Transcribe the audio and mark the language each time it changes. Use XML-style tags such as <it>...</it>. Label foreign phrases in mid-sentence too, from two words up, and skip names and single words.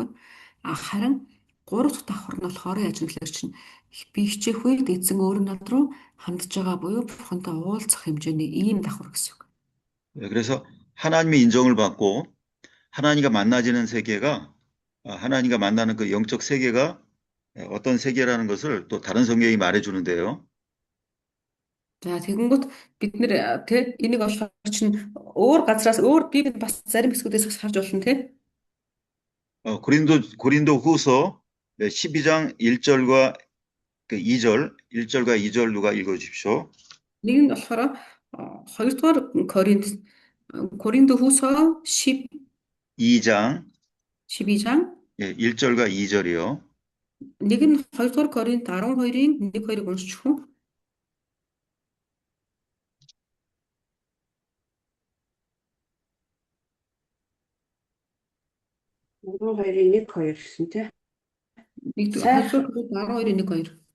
<mn>Харин гурав дахь давхар нь болохоор яаж юм гэхээр чинь би хичээх үед эзэн өөр над руу хандж байгаа буюу бурхантай уулзах хэмжээний ийм давхар гэсэн үг.</mn> <ko>그래서 하나님의 인정을 받고 하나님과 만나지는 세계가 하나님과 만나는 그 영적 세계가 어떤 세계라는 것을 또 다른 성경이 말해주는데요.</ko> <mn>За тэгэнгүүт бид нэр энийг болохоор чинь өөр газраас өөр Библиэд бас зарим хэсгүүдээс харж болно тий.</mn> <ko>고린도 후서 12장 1절과 2절, 1절과 2절 누가 읽어주십시오.</ko> <mn>Нэг нь болохоор 2-р Коринт 후서</mn> <ko>2장 12장 1절과 2절이요.</ko> <mn>нэг нь 2-р Коринт 12-ийн 1-2-ыг уншчих уу? 12-ийн 1-2 гэсэн тий. 2-р Коринт 12-ийн 1-2.</mn>